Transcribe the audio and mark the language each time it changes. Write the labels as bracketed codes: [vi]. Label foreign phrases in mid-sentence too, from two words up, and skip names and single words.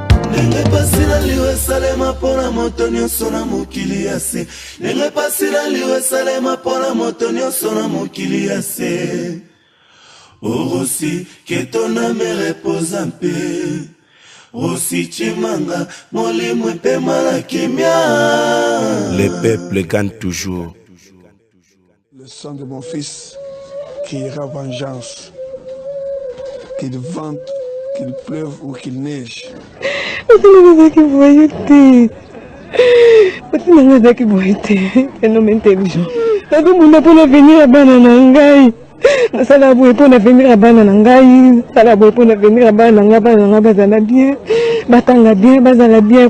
[ln] Ndenge pasi na liwa esalema mpo na moto nyonso na mokili ya se. Ndenge pasi na liwa esalema mpo na moto nyonso na mokili ya se. [fr] Oh Rossi, que ton âme repose en paix. [ln] Rossi Chimanga, molimo epema na kimia. [fr] Le peuple gagne toujours. Le sang de mon fils qui ira vengeance. Qu'il vente, qu'il pleuve ou qu'il neige. [ln] Otina nazaki boye te. Otina nazaki boye te. [fr] Un homme intelligent. [ln] Nazo muna mpona venir ya bana na ngai. Nasala boye mpona venir ya bana na ngai. Nasala boye mpona venir ya bana na ngai. Bana na ngai bazala bien. Batanga bien, bazala bien.